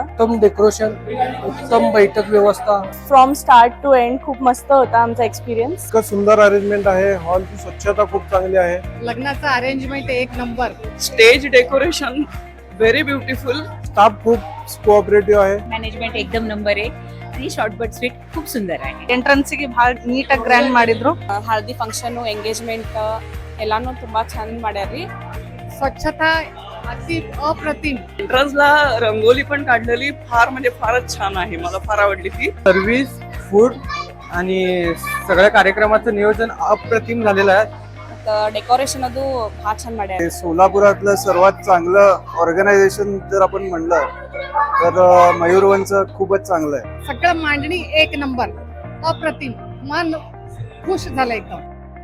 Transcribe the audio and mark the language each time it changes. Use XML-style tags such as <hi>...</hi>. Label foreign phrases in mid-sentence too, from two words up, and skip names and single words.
<mr>उत्तम डेकोरेशन, उत्तम बैठक व्यवस्था,</mr> <en>from start to end</en> <mr>खूप मस्त होता आमचा एक्सपिरियन्स. इतकं सुंदर अरेंजमेंट आहे. हॉलची स्वच्छता खूप चांगली आहे. लग्नाचा अरेंजमेंट एक नंबर.</mr> <en>stage decoration very beautiful.</en> <mr>स्टाफ खूप कोऑपरेटिव्ह आहे.</mr> <kn>ಮ್ಯಾನೇಜ್ಮೆಂಟ್ ಏಕದಮ್ ನಂಬರ್ ಈ</kn> <en>short but sweet</en> <kn>खूप ಸುಂದರ ಆಗಿದೆ. ಎಂಟ್ರೆನ್ಸ್ ಗೆ ಬಹಳ ನೀಟಾಗಿ ಗ್ರ್ಯಾಂಡ್ ಮಾಡಿದ್ರು. ಹಳದಿ</kn> <en>function engagement</en> <kn>ಎಲ್ಲಾನು ತುಂಬಾ ಚಂದ ಮಾಡ್ಯಾರ್ರಿ.</kn> <mr>स्वच्छता अति अप्रतिम. एंट्रन्सला रंगोली पण काढलेली म्हणजे फारच छान आहे. मला फार आवडली ती. सर्व्हिस, फूड आणि सगळ्या कार्यक्रमाचं नियोजन अप्रतिम झालेलं आहे.</mr> <kn>ಡೆಕೋರೇಷನ್ ಅದು ಬಹಳ ಚಂದ ಮಾಡ್ಯಾರ.</kn> <mr>सोलापुरातलं सर्वात चांगलं ऑर्गनायझेशन जर आपण म्हणलं तर मयूरवनचं खूपच चांगलं आहे. सगळं मांडणी एक नंबर अप्रतिम. मन खुश झालं एकदम.</mr>